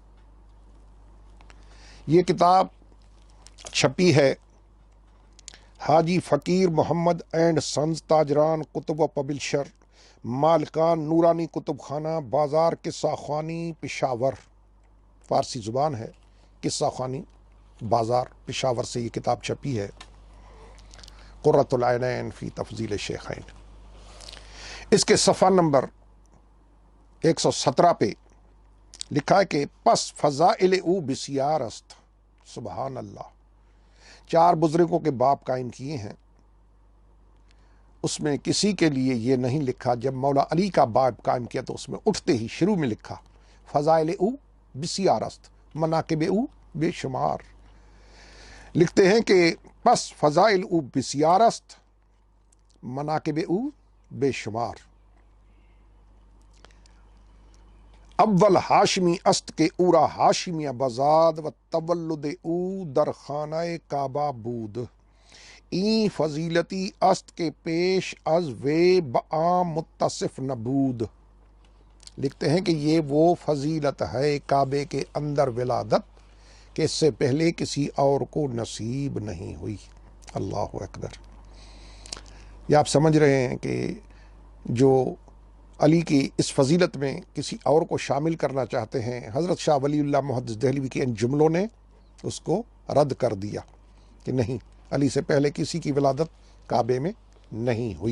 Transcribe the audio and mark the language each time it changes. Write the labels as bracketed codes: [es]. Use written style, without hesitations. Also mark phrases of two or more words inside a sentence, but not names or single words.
[ur] یہ کتاب چھپی ہے حاجی فقیر محمد اینڈ سنز تاجران کتب و پبلشر، مالکان نورانی کتب خانہ، بازار قصہ خوانی پشاور، فارسی زبان ہے، قصہ خوانی بازار پشاور سے یہ کتاب چھپی ہے، قرۃ العینین فی تفضیل شیخین۔ اس کے صفحہ نمبر 117 پہ لکھا ہے کہ [fa] پس فضائل او بسیار است، [ar] سبحان اللہ۔ [ur] 4 بزرگوں کے باب قائم کیے ہیں، اس میں کسی کے لیے یہ نہیں لکھا۔ جب مولا علی کا باب قائم کیا تو اس میں اٹھتے ہی شروع میں لکھا [fa] فضائل او بسیار است، مناقب او بے شمار۔ [ur] لکھتے ہیں کہ [fa] پس فضائل او بسیار است، مناقب او بے شمار۔ اول ہاشمی است کے اورا ہاشمی بزاد و تولد او در خانہ کعبہ بود، این فضیلتی است کے پیش از وے بعام متصف نبود۔ [ur] لکھتے ہیں کہ یہ وہ فضیلت ہے کعبے کے اندر ولادت کہ اس سے پہلے کسی اور کو نصیب نہیں ہوئی۔ [ar] اللہ اکبر۔ [ur] یہ آپ سمجھ رہے ہیں کہ جو علی کی اس فضیلت میں کسی اور کو شامل کرنا چاہتے ہیں، حضرت شاہ ولی اللہ محدث دہلوی کے ان جملوں نے اس کو رد کر دیا کہ نہیں، علی سے پہلے کسی کی ولادت کعبے میں نہیں ہوئی۔